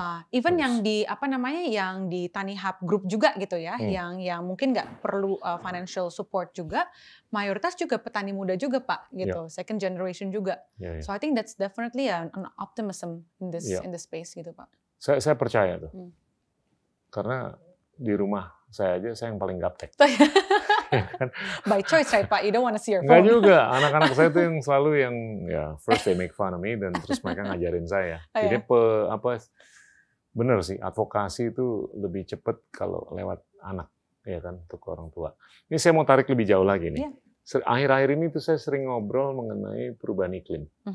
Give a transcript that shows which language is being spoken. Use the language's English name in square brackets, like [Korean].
[Indonesian] Even yang di yang di Tanihub Group juga gitu ya, yang mungkin nggak perlu [English] financial support [Indonesian] juga, mayoritas juga petani muda juga Pak gitu, [English] second generation [Indonesian] juga. [English] So I think that's definitely an optimism in this space gitu Pak. [Indonesian] Saya percaya tuh, karena di rumah saya aja saya yang paling gaptek. [English] By choice, right, Pak? You don't want to see your [Indonesian] Enggak [English] phone. [Indonesian] juga. Anak-anak saya tuh yang selalu yang ya [English] first they make fun of me [Indonesian] dan terus mereka ngajarin saya. Oh, Jadi ya? bener sih, advokasi itu lebih cepat kalau lewat anak, ya kan, untuk orang tua. Ini saya mau tarik lebih jauh lagi nih. [English] Yeah. [Indonesian] Akhir-akhir ini tuh saya sering ngobrol mengenai perubahan iklim.